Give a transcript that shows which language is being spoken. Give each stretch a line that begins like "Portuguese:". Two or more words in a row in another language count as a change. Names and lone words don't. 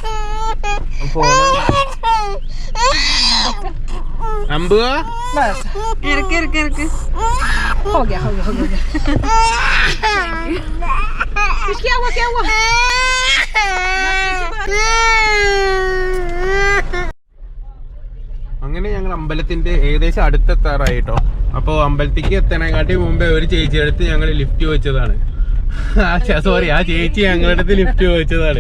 Malayalam: അമ്പ് ഇറക്ക് ഇറക്ക് ഇറക്ക്.
Hindi: हो गया हो गया हो गया क्या हुआ क्या हुआ?
Malayalam: അങ്ങനെ ഞങ്ങൾ അമ്പലത്തിന്റെ ഏകദേശം അടുത്തെത്താറായിട്ടോ. അപ്പോൾ അമ്പലത്തിലേക്ക് എത്തണേക്കാട്ടി മുമ്പേ ഒരു ചേച്ചിയുടെ അടുത്ത് ഞങ്ങൾ ലിഫ്റ്റ് വെച്ചതാണ്. സോറി, ആ ചേച്ചി ഞങ്ങളുടെ അടുത്ത് ലിഫ്റ്റ് വെച്ചതാണ്.